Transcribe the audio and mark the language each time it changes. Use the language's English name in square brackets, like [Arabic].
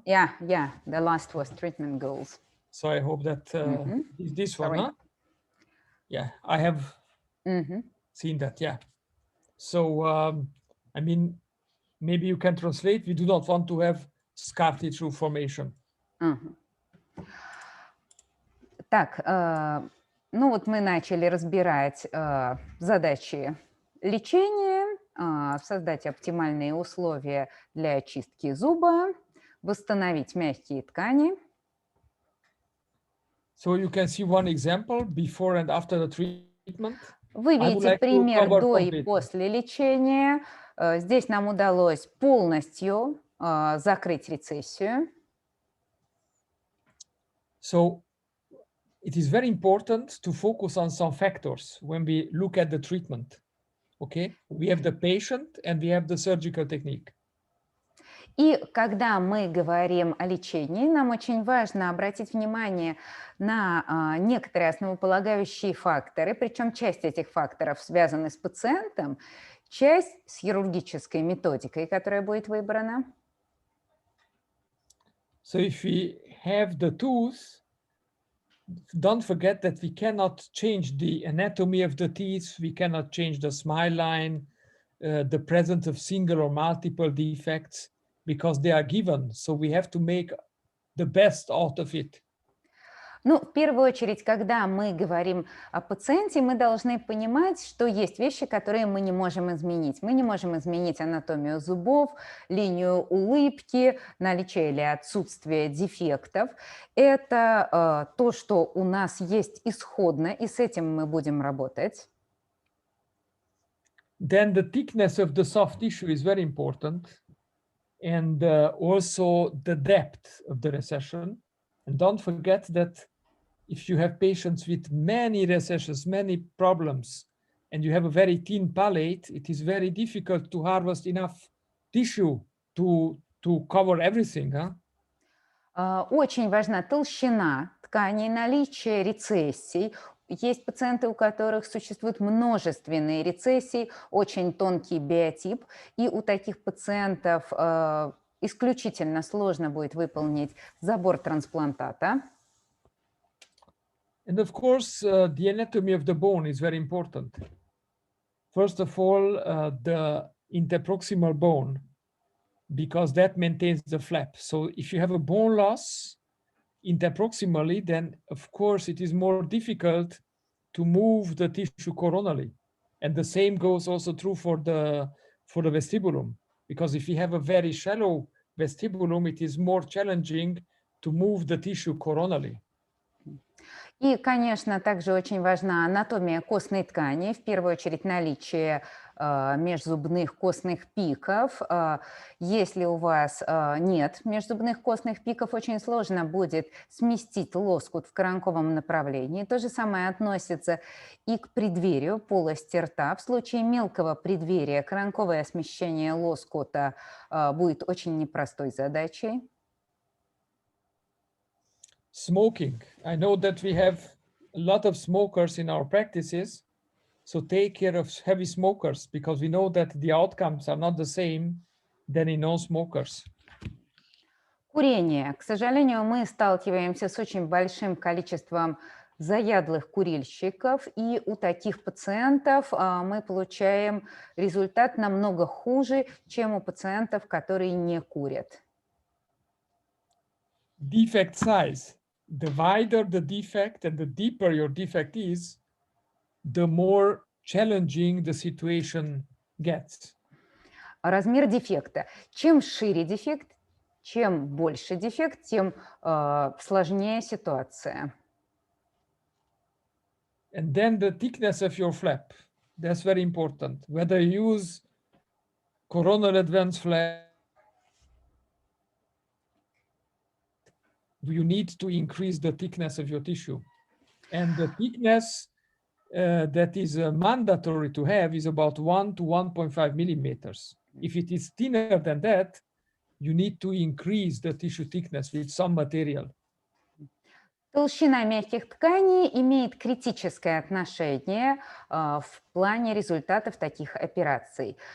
[English] Yeah, the last was treatment goals. So I hope that this one, Sorry. huh? Yeah, I have seen that, yeah. So, I mean, maybe you can translate. We do not want to have scar tissue formation. [Russian] Так, ну вот мы начали разбирать задачи лечения, создать оптимальные условия для очистки зуба, восстановить мягкие ткани. [English] So you can see one example before and after the treatment. [Russian] Вы видите пример до и после лечения. Здесь нам удалось полностью закрыть рецессию. [English] So it is very important to focus on some factors when we look at the treatment. Okay, we have the patient and we have the surgical technique. И когда мы говорим о лечении, нам очень важно обратить внимание на некоторые основополагающие факторы, причем часть этих факторов связаны с пациентом, часть с хирургической методикой, которая будет выбрана. So if we have the tooth, don't forget that we cannot change the anatomy of the teeth. We cannot change the smile line, the presence of single or multiple defects, because they are given. So we have to make the best out of it. [Russian] Ну, в первую очередь, когда мы говорим о пациенте, мы должны понимать, что есть вещи, которые мы не можем изменить. Мы не можем изменить анатомию зубов, линию улыбки, наличие или отсутствие дефектов. Это то, что у нас есть исходно, и с этим мы будем работать. [English] Then the thickness of the soft tissue is very important, and also the depth of the recession. And don't forget that if you have patients with many recessions, many problems, and you have a very thin palate, it is very difficult to harvest enough tissue to cover everything. [Russian] Очень важна толщина тканей, наличие рецессий. Есть пациенты, у которых существует множественные рецессии, очень тонкий биотип, и у таких пациентов исключительно сложно будет выполнить забор трансплантата. [English] And of course, the anatomy of the bone is very important. First of all, the interproximal bone, because that maintains the flap. So if you have a bone loss interproximally, then of course it is more difficult to move the tissue coronally. And the same goes also true for the vestibulum, because if you have a very shallow vestibulum, it is more challenging to move the tissue coronally. [Russian] И, конечно, также очень важна анатомия костной ткани, в первую очередь наличие межзубных костных пиков. Если у вас нет межзубных костных пиков, очень сложно будет сместить лоскут в коронковом направлении. То же самое относится и к преддверию полости рта. В случае мелкого преддверия коронковое смещение лоскута будет очень непростой задачей. [English] Smoking. I know that we have a lot of smokers in our practices, so take care of heavy smokers, because we know that the outcomes are not the same than in non-smokers. [Russian] Курение. К сожалению, мы сталкиваемся с очень большим количеством заядлых курильщиков, и у таких пациентов мы получаем результат намного хуже, чем у пациентов, которые не курят. [English] Defect size. The wider the defect and the deeper your defect is, the more challenging the situation gets. [Russian] Размер дефекта. Чем шире дефект, чем больше дефект, тем сложнее ситуация. [English] And then the thickness of your flap. That's very important. Whether you use coronal advanced flap, you need to increase the thickness of your tissue. And the thickness that is mandatory to have is about 1 to 1.5 millimeters. If it is thinner than that, you need to increase the tissue thickness with some material. [Russian] Толщина мягких тканей имеет критическое отношение в плане результатов таких операций.